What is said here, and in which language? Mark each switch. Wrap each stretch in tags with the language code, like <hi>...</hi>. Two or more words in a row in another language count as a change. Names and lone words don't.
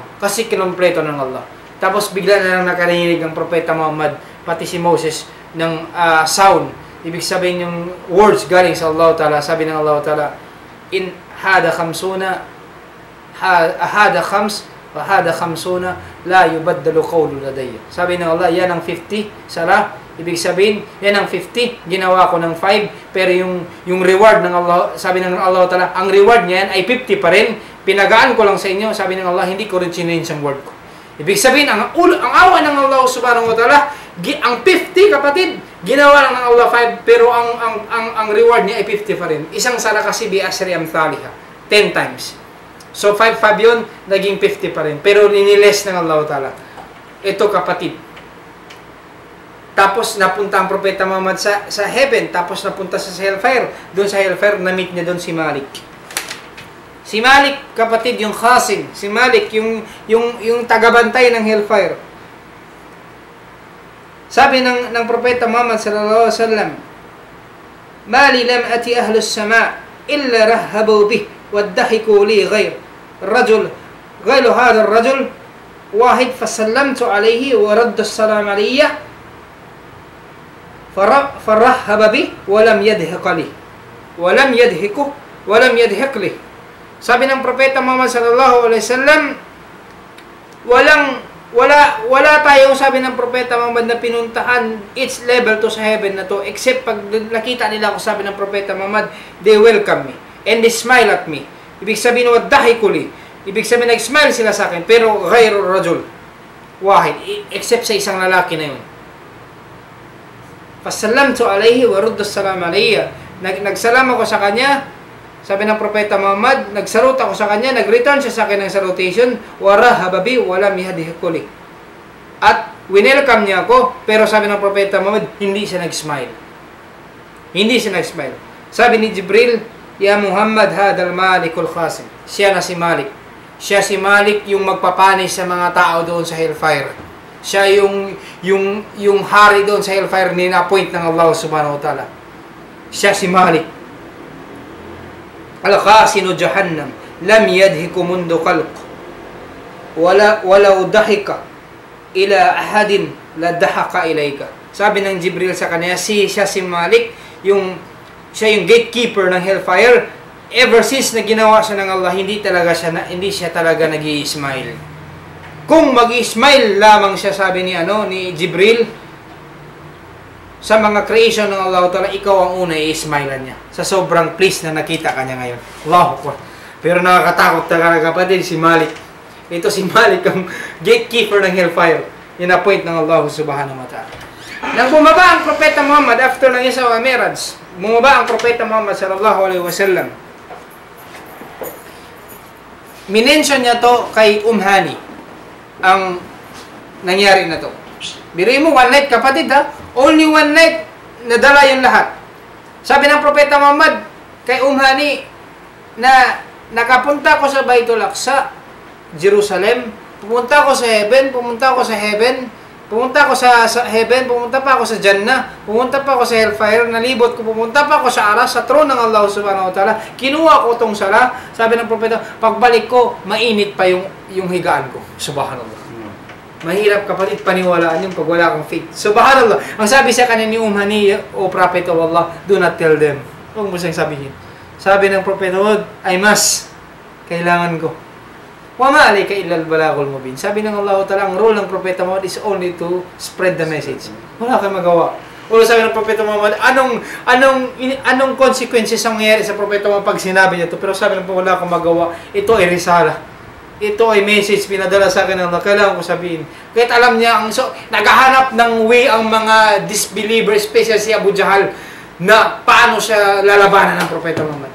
<tl>Kasi kinumpleto ng Allah. Tapos bigla na lang nakarinig ang propeta Muhammad, pati si Moses, ng sound. Ibig sabihin yung words galing sa Allah Ta'ala, sabi ng Allah Ta'ala,</tl> <ar>إن هذه خمسون هذه خمس هذه خمسون لا يبدل القول لدي.</ar> <tl>Sabi ng Allah, yan ang 50 salah. Ibig sabihin, yan ang 50, ginawa ko ng 5, pero yung reward ng Allah, sabi ng Allah Ta'ala, ang reward niyan ay 50 pa rin, pinagaan ko lang sa inyo, sabi ng Allah, hindi ko rin change ang word ko. Ibig sabihin, ang awa ng Allah</tl> <ar>سبحانه وتعالى,</ar> <tl>ang 50, kapatid, ginawa lang ng Allah 5, pero ang reward niya ay 50 pa rin. Isang sala kasi</tl> <ar>بعشر أمثالها,</ar> <tl>10 times. So 5 yun, naging 50 pa rin. Pero niniles ng Allah ta'ala. Ito, kapatid. Tapos napunta ang propeta Muhammad sa heaven, tapos napunta sa hellfire. Doon sa hellfire, na-meet niya doon si Malik. Si Malik, kapatid, yung Qasim. Si Malik, yung tagabantay ng hellfire. Sabi ng propeta Muhammad</tl> <ar>صلى الله عليه وسلم ما لي لم آت أهل السماء إلا رحبوا بي وضحكوا لي غير رجل غير هذا الرجل واحد فسلمت عليه وردّ السلام عليّ فرحب بي ولم يضحك لي ولم يضحك ولم يضحك لي.</ar> <tl>Sabi ng propeta Muhammad</tl> <ar>صلى الله عليه وسلم,</ar> <tl>wala tayong, sabi ng propeta Muhammad, na pinuntahan</tl> <en>each level</en> <tl>to sa heaven na to, except pag nakita nila ako, sabi ng propeta Muhammad,</tl> <en>they welcome me and they smile at me.</en> <tl>Ibig sabihin,</tl> <ar>وضحكوا لي,</ar> <tl>ibig sabihin, nag-smile sila sa akin, pero</tl> <ar>غير رجل واحد,</ar> <tl>except sa isang lalaki na yun.</tl> <ar>فسلمت عليه وردّ السلام عليّ,</ar> <tl>nagsalam ako sa kanya. Sabi ng propeta Muhammad, nagsalute ako sa kanya, nag-return siya sa akin ng salutation,</tl> <ar>ورحب بي ولم يضحك لي.</ar> <tl>At winelcome niya ako, pero sabi ng propeta Muhammad, hindi siya nag-smile. Hindi siya nag-smile. Sabi ni Jibril,</tl> <ar>يا محمد هذا مالك قاسم.</ar> <tl>Siya na si Malik. Siya si Malik yung magpapanis sa mga tao doon sa hellfire. Siya yung hari doon sa hellfire, nina-appoint ng Allah subhanahu wa ta'ala. Siya si Malik.</tl> <ar>الخازن جهنم لم يضحك منذ خلق ولو ضحك إلى أحد لضحك إليك.</ar> <tl>Sabi ng Jibril sa kanya, siya si Malik, siya yung gatekeeper ng hellfire. Ever since na ginawa siya ng Allah, hindi siya talaga nag-i-smile. Kung mag-i-smile lamang siya, sabi ni Jibril, sa mga creation ng Allah Ta'ala, ikaw ang una i-smilean niya. Sa sobrang pleased na nakita ka niya ngayon.</tl> <ar>الله أكبر.</ar> <tl>Pero nakakatakot talaga, kapatid, si Malik. Ito si Malik, ang gatekeeper ng hellfire. In-appoint ng Allah</tl> <ar>سبحانه وتعالى.</ar> <tl>Nang bumaba ang propeta Muhammad after ng Isra wa Miraj, bumaba ang propeta Muhammad</tl> <ar>صلى الله عليه وسلم.</ar> <tl>Minention niya to kay Hani, ang nangyari na to. Biriin mo,</tl> <en>one night,</en> <tl>kapatid, ha?</tl> <en>Only one night,</en> <tl>nadala yung lahat. Sabi ng propeta Muhammad kay Hani, na nakapunta ko sa Baitul Aqsa, Jerusalem, pumunta ko sa heaven, Pumunta ako sa heaven, pumunta pa ako sa Jannah, pumunta pa ako sa hellfire, nalibot ko, pumunta pa ako sa aras, sa throne ng Allah</tl> <ar>سبحانه وتعالى.</ar> <tl>Kinuha ko itong sala. Sabi ng propeta, pagbalik ko, mainit pa yung higaan ko. Subhanallah. Mahirap kapatid paniwalaan yung pag wala kang faith. Subhanallah. Ang sabi sa kanya ni Umhani,</tl> <en>O Prophet of Allah, do not tell them.</en> <tl>Huwag mo siyang sabihin. Sabi ng propeta,</tl> <en>I must.</en> <tl>Kailangan ko.</tl> <ar>وما عليك إلا البلاغ المبين.</ar> <tl>Sabi ng Allah Ta'ala, ang role ng Propeta Muhammad</tl> <en>is only to spread the message.</en> <tl>Wala kang magawa. O sabi ng Propeta Muhammad, anong consequences ang nangyayari sa Propeta Muhammad pag sinabi niya ito? Pero sabi ng Propeta, wala kang magawa. Ito ay risala. Ito ay message pinadala sa akin ng Allah. Kailangan ko sabihin. Kahit alam niya, naghahanap ng way ang mga disbelievers, especially si Abu Jahal, na paano siya lalabanan ng Propeta Muhammad.</tl>